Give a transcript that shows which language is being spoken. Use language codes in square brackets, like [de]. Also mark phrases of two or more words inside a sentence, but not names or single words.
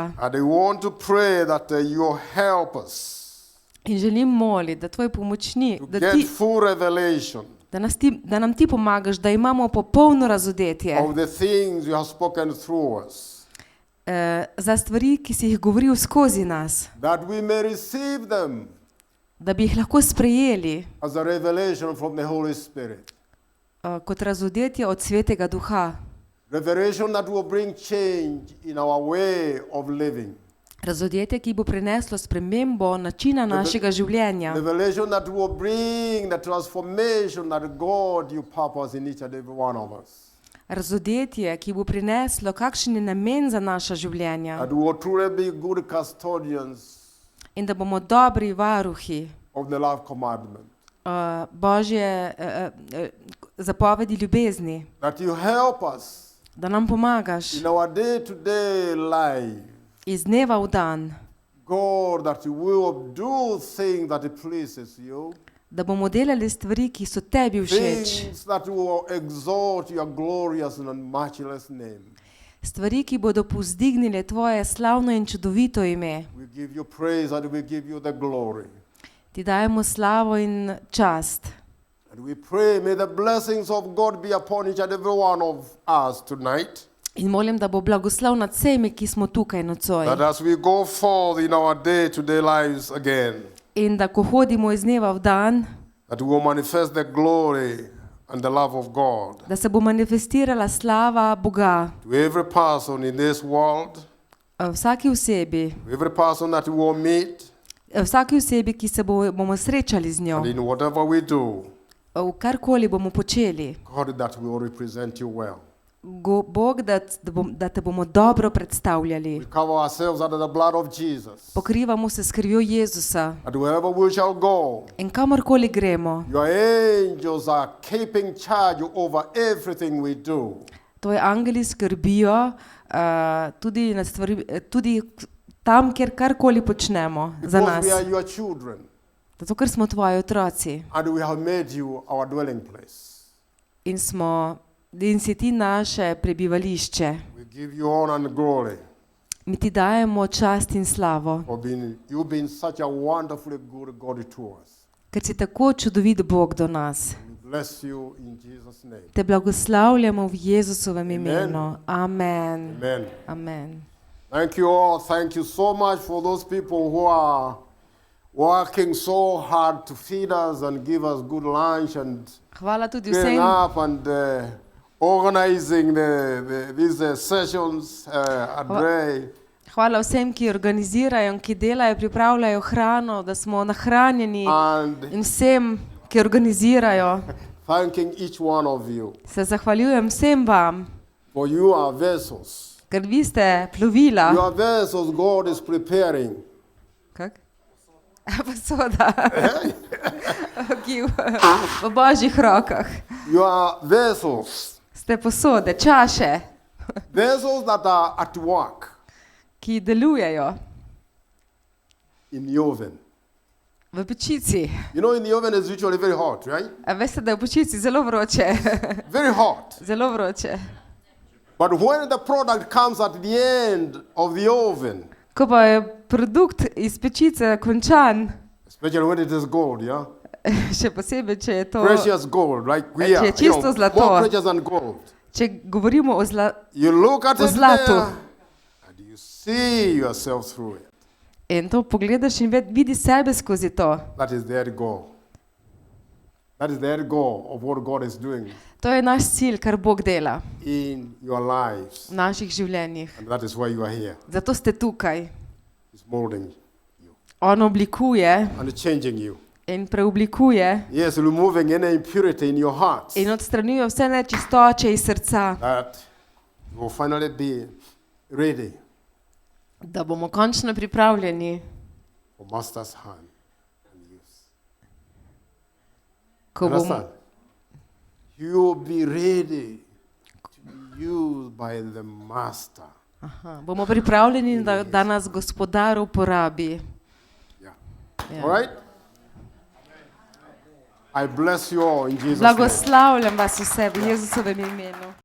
[en] And we want to pray that you help us [sl] In želim moliti, da tvoj pomočnik, to da, [en] get [sl] ti, [en] full revelation [sl] da nam ti pomagaš, da imamo popolno razodetje [en] of the things you have spoken through us, [sl] za stvari, ki si jih govoril skozi nas, [en] that we may receive them [sl] da bi jih lahko sprejeli [en] as a revelation from the Holy Spirit. [sl] kot razodetje od Svetega Duha. [en] Revelation that will bring change in our way of living. [sl] Razodetje, ki bo prineslo spremembo načina našega življenja. [en] Revelation that will bring the transformation that God you purpose in each and every one of us. [sl] Razodetje, ki bo prineslo, kakšen je namen za naša življenja. [en] That we will truly be good custodians [sl] In da bomo dobri varuhi [en] of the love commandment. [sl] Božje zapovedi ljubezni. [en] That you help us [sl] Da nam pomagaš [en] in our day-to-day life. [sl] iz dneva v dan, [en] God, that you will do things that it pleases you. [sl] da bomo delali stvari, ki so tebi všeč. [en] Things that will exalt your glorious and matchless name. [sl] Stvari, ki bodo povzdignile tvoje slavno in čudovito ime. [en] We give you praise and we give you the glory. [sl] Ti dajemo slavo in čast. [en] And we pray, may the blessings of God be upon each and every one of us tonight. [sl] In molim, da bo blagoslov nad vsemi, ki smo tukaj nocoj. [en] That as we go forth in our day-to-day lives again, [sl] In da ko hodimo iz dneva v dan, [en] that we will manifest the glory and the love of God [sl] da se bo manifestirala slava Boga [en] to every person in this world, [sl] vsaki osebi, [en] to every person that we will meet, [sl] vsaki osebi, ki se bomo srečali z njo, [en] and in whatever we do, [sl] v karkoli bomo počeli. [en] God, that we will represent you well. [sl] Bog, da te bomo dobro predstavljali. [en] We cover ourselves under the blood of Jesus. [sl] Pokrivamo se s krvjo Jezusa. [en] And wherever we shall go, [sl] In kamorkoli gremo, [en] your angels are keeping charge over everything we do. [sl] tvoji angeli skrbijo tudi tam, kjer karkoli počnemo za nas. [en] Because we are your children, [sl] Zato, ker smo tvoji otroci [en] and we have made you our dwelling place. [sl] in si ti naše prebivališče. [en] We give you honor and glory [sl] Mi ti dajemo čast in slavo, [en] for you've been such a wonderfully good God to us. [sl] ker si tako čudovit Bog do nas. [en] We bless you in Jesus' name. [sl] Te blagoslavljamo v Jezusovem imenu. [en] Amen. Amen. Amen. Thank you all. Thank you so much for those people who are working so hard to feed us and give us good lunch and [sl] Hvala tudi [en] getting [sl] vsem, [en] up and organizing these sessions at Ray. [sl] hvala vsem, ki organizirajo in ki delajo, pripravljajo hrano, da smo nahranjeni, [en] And [sl] in vsem, ki organizirajo. [en] thanking each one of you, [sl] Se zahvaljujem vsem vam, [en] for you are vessels. [sl] ker vi ste plovila. [en] You are vessels God is preparing [sl] Kak? Posoda, ki v Božjih rokah. [en] You are vessels. [sl] Ste posode, čaše, [en] Vessels that are at work [sl] ki delujejo [en] in the oven. [sl] v pečici. [en] You know, in the oven is usually very hot, right? [sl] A veste, da je v pečici zelo vroče, [en] Very hot. [sl] zelo vroče. [en] But when the product comes at the end of the oven, [sl] Ko pa je produkt iz pečice končan, [en] especially when it is gold, yeah? [sl] še posebej, če je to, [en] Precious gold, like we [sl] Če je [en] are, [sl] čisto zlato. [en] more precious than gold. [sl] če govorimo o [en] You look at [sl] O [en] it [sl] zlatu. [en] there, and you see yourself through it. [sl] in to pogledaš in vidi sebe skozi to. [en] That is the end goal. That is the end goal of what God is doing [sl] To je naš cilj, kar Bog dela [en] in your lives. [sl] v naših življenjih. [en] And that is why you are here. [sl] Zato ste tukaj. [en] He's molding you [sl] On oblikuje [en] and changing you. [sl] in preoblikuje [en] Yes, removing any impurity in your hearts. [sl] in odstranjuje vse nečistoče iz srca, [en] That you will finally be ready [sl] da bomo končno pripravljeni, [en] for Master's hand and use. [sl] ko bomo, [en] Understand? You will be ready to be used by the Master. [sl] bomo pripravljeni, da nas Gospodar uporabi. [en] Yeah. [sl] Ja. [en] All right? I bless you all in Jesus' name. [sl] Blagoslavljam vas vse v Jezusovem imenu.